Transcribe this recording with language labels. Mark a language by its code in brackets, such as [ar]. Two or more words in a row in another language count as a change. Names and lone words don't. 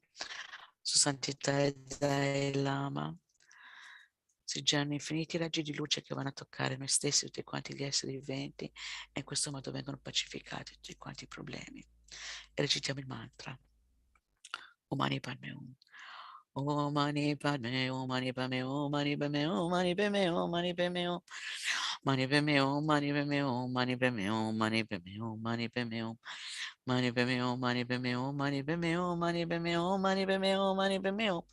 [it] Sua Santità il Dalai Lama, si generano infiniti raggi di luce che vanno a toccare noi stessi, tutti quanti gli esseri viventi, e in questo modo vengono pacificati tutti quanti i problemi. E recitiamo il mantra. [sa] Om Mani Padme Hum. Om Mani Padme Hum, Mani Padme Hum, Mani Padme Hum, Mani Padme Hum, Mani Padme Hum. Mani Padme Hum, Mani Padme Hum, Mani Padme Hum, Mani Padme Hum, Mani Padme Hum. Mani Padme Hum, Mani Padme Hum, Mani Padme Hum, Mani Padme Hum, Mani Padme Hum, Mani Padme Hum.